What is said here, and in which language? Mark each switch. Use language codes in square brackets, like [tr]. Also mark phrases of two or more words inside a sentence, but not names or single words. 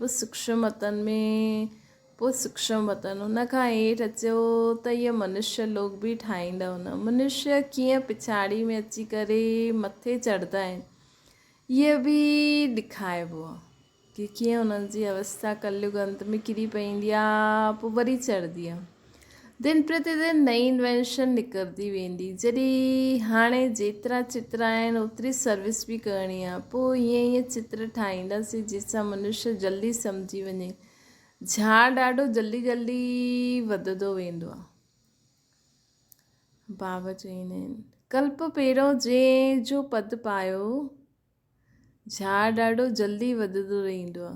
[sd] पोइ सूक्ष्म वतन हुन खां हेठि अचो त इहे मनुष्य लोक बि ठाहींदा हुन। मनुष्य कीअं पिछाड़ी में अची करे मथे चढ़ंदा आहिनि, इहे बि ॾेखारिबो आहे कि कीअं हुननि जी अवस्था कलयुग अंत में किरी पवंदी आहे, पोइ वरी चढ़ंदी आहे। दिन प्रतिदिन नई इन्वेंशन निकिरंदी वेंदी। जॾहिं हाणे जेतिरा चित्र आहिनि ओतिरी सर्विस बि करणी आहे। पोइ ईअं चित्र ठाहींदासीं जंहिंसां मनुष्य जल्दी सम्झी वञे। झाड़ ॾाढो जल्दी वधंदो वेंदो आहे। बाबा चवंदा आहिनि कल्प पहिरों जंहिं जो पद पायो, झाड़ ॾाढो जल्दी वधंदो रहंदो आहे।